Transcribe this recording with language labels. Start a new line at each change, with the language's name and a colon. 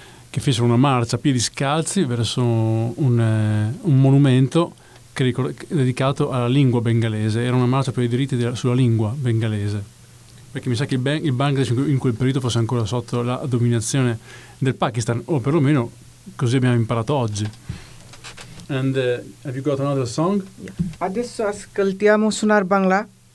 Italian: Che fecero una marcia a piedi scalzi verso un monumento dedicato alla lingua bengalese. Era una marcia per i diritti sulla lingua bengalese. Perché mi sa che il Bangladesh in quel periodo fosse ancora sotto la dominazione del Pakistan, o perlomeno così abbiamo imparato oggi.
English: And have you got another song?
Italian: Yeah. Adesso ascoltiamo Sunar Bangla,